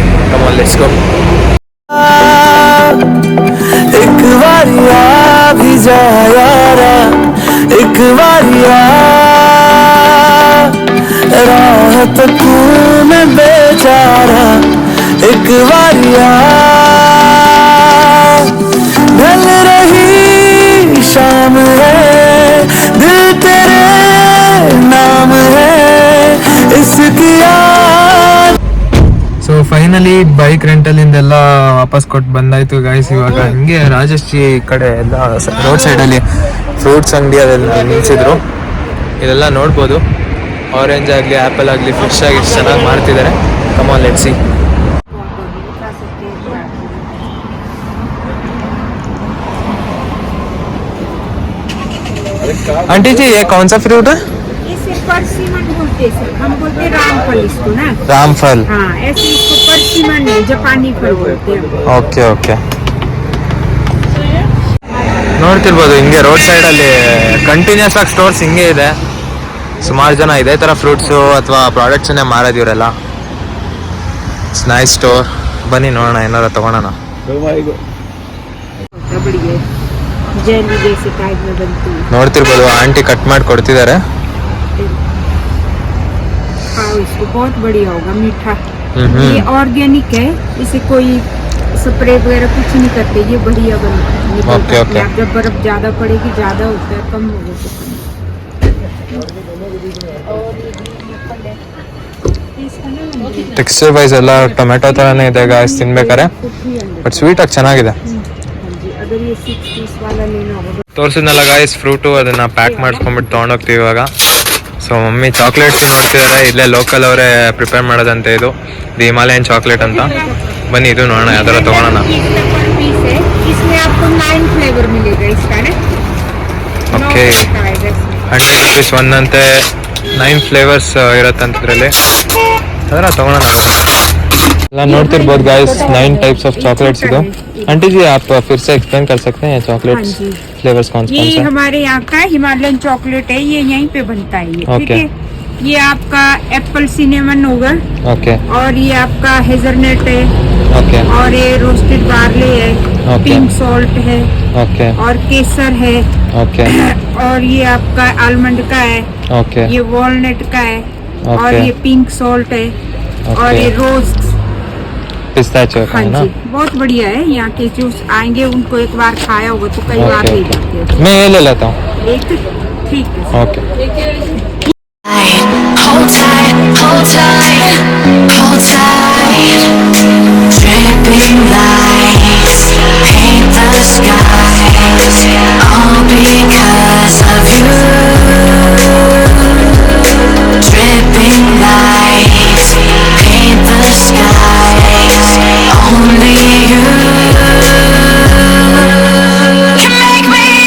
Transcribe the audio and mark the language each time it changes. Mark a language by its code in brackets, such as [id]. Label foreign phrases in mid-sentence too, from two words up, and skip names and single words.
[en] come on let's go. [hi] एक बारी आ भी जा यारा, एक बारी आ राहत तू मैं बेचारा, एक बारी आ ढल रही शाम है, दिल तेरे नाम है इसकी याद. [en] so finally bike [kn] ರೆಂಟಲಿಂದೆಲ್ಲ ವಾಪಸ್ ಕೊಟ್ಟು ಬಂದಾಯ್ತು ಗಾಯ್ಸ್. ಇವಾಗ ಹಿಂಗೆ ರಾಜಶ್ರೀ ಕಡೆ ಎಲ್ಲ ರೋಡ್ ಸೈಡಲ್ಲಿ ಫ್ರೂಟ್ಸ್ ಅಂಗಡಿ ಅದೆಲ್ಲ ನಿಲ್ಸಿದ್ರು. ಇದೆಲ್ಲ ನೋಡ್ಬೋದು. ಆರೆಂಜ್ ಆಗಲಿ ಆ್ಯಪಲ್ ಆಗಲಿ ಫ್ರೆಶ್ ಆಗಿ ಎಷ್ಟು ಚೆನ್ನಾಗಿ ಮಾಡ್ತಿದ್ದಾರೆ. [en] come on let's see. [hi] आंटी जी ये कौन सा फ्रूट है? इसे परसिमन बोलते हैं सर, हम बोलते हैं रामफल इसको ना। रामफल. हाँ, ऐसे इसको परसिमन है, जापानी फल बोलते हैं। [kn] ಓಕೆ ನೋಡ್ತಿರ್ಬೋದು ಹಿಂಗೆ ರೋಡ್ ಸೈಡಲ್ಲಿ ಕಂಟಿನ್ಯೂಸ್ ಆಗಿ ಸ್ಟೋರ್ಸ್ ಹಿಂಗೆ ಇದೆ. ಸುಮಾರು ಜನ ಇದೇ ಥರ ಫ್ರೂಟ್ಸು ಅಥವಾ ಪ್ರಾಡಕ್ಟ್ಸನ್ನೇ ಮಾರೋದು ಇವರೆಲ್ಲ. [en] nice store. [kn] ಬನ್ನಿ ನೋಡೋಣ ಏನಾರ ತೊಗೊಳೋಣ. [hi] जेली जैसे टाइप में बनती है। [kn] ನೋಡ್ತಿರ್ಬೋದು ಆಂಟಿ ಕಟ್ ಮಾಡಿ ಕೊಡ್ತಿದ್ದಾರೆ. [hi] खाओ इसको, बहुत बढ़िया होगा, मीठा। ये ऑर्गेनिक है, इसे कोई स्प्रे वगैरह कुछ नहीं करते, ये बढ़िया बनता ओके, है। ओके। जब बर्फ ज्यादा पड़ेगी, ज्यादा होता है, कम होगा तो कम। [en] texture wise [kn] ಎಲ್ಲ ಟೊಮೆಟೊ ಥರನೇ ಇದೆ ಗಾಯ್ಸ್ ತಿನ್ಬೇಕಾರೆ, ಬಟ್ ಸ್ವೀಟಾಗಿ ಚೆನ್ನಾಗಿದೆ. [hi] अगर ये 6 पीस वाला लेना होगा [kn] ತೋರಿಸಿದ್ನಲ್ಲ ಗಾಯ್ಸ್ ಫ್ರೂಟು, ಅದನ್ನು ಪ್ಯಾಕ್ ಮಾಡ್ಕೊಂಬಿಟ್ಟು ತೊಗೊಂಡೋಗ್ತೀವಿ ಇವಾಗ. [en] so mummy chocolates [kn] ನೋಡ್ತಿದ್ದಾರೆ, ಇಲ್ಲೇ ಲೋಕಲ್ ಅವರೇ ಪ್ರಿಪೇರ್ ಮಾಡೋದಂತೆ. ಇದು ಹಿಮಾಲಯನ್ ಚಾಕ್ಲೇಟ್ ಅಂತ. ಬನ್ನಿ ಇದು ನೋಡೋಣ ಯಾವ್ದಾರ ತೊಗೊಳೋಣ. [hi] पीस है, इसमें आपको 9 फ्लेवर मिलेगा इसका ना। [kn] ಓಕೆ, 100 rupees ಒಂದಂತೆ, 9 ಫ್ಲೇವರ್ಸ್ ಇರತ್ತಂತ ಇದರಲ್ಲಿ. ಅದರ ತೊಗೊಳೋಣ. ಎಲ್ಲ ನೋಡ್ತಿರ್ಬೋದು ಗಾಯ್ಸ್, [en] 9 types of chocolates [kn] ಇದು. [hi] आंटी जी आप फिर से एक्सप्लेन कर सकते हैं चॉकलेट्स हाँ जी। फ्लेवर्स कौन ये कौन से? हमारे यहाँ का हिमालयन चॉकलेट है, ये यहीं पे बनता है ये, ठीक ओके। है। ये आपका [en] apple cinnamon [hi] होगा, ओके और ये आपका हेजलनट है, ओके और ये [en] roasted barley [hi] है, ओके। [en] pink salt है, [hi] ओके और केसर है, ओके और ये आपका आलमंड का है, ओके ये वॉलनट का है, और ओके। ये [en] pink salt [hi] है, और ओके। ये रोज। पिस्ताचियो का हाँ है ना? जी, बहुत बढ़िया है। यहाँ के जो आएंगे उनको एक बार खाया होगा तो कई बार ओके ले ओके, जाते हैं। मैं ये ले लेता हूँ. एक ठीक है। ओके. [en] Hold tight, hold tight, hold tight. Dripping lights paint the skies, all because of you. Dripping lights paint the skies, only you can make me